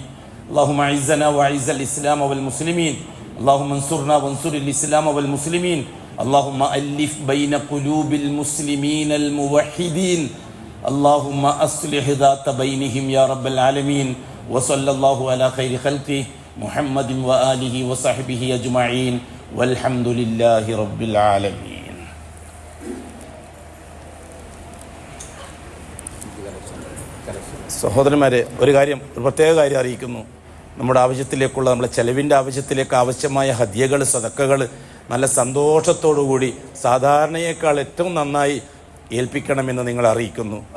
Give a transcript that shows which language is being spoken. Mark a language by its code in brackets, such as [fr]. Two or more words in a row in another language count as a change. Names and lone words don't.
[ar] اللهم أعزنا وأعز الإسلام والمسلمين، اللهم انصرنا وانصر الإسلام والمسلمين، اللهم ألف بين قلوب المسلمين الموحدين، اللهم أصلح ذات بينهم يا رب العالمين. وصلى الله على خير خلقه محمد وآله وصحبه أجمعين والحمد لله رب العالمين. [ml] സഹോദരന്മാരെ, ഒരു പ്രത്യേക കാര്യം അറിയിക്കുന്നു. നമ്മുടെ ആവശ്യത്തിലേക്കുള്ള, നമ്മുടെ ചെലവിൻ്റെ ആവശ്യത്തിലേക്ക് ആവശ്യമായ ഹദിയകൾ, സദക്കകൾ നല്ല സന്തോഷത്തോടുകൂടി സാധാരണയേക്കാൾ ഏറ്റവും നന്നായി ഏൽപ്പിക്കണമെന്ന് നിങ്ങൾ അറിയിക്കുന്നു.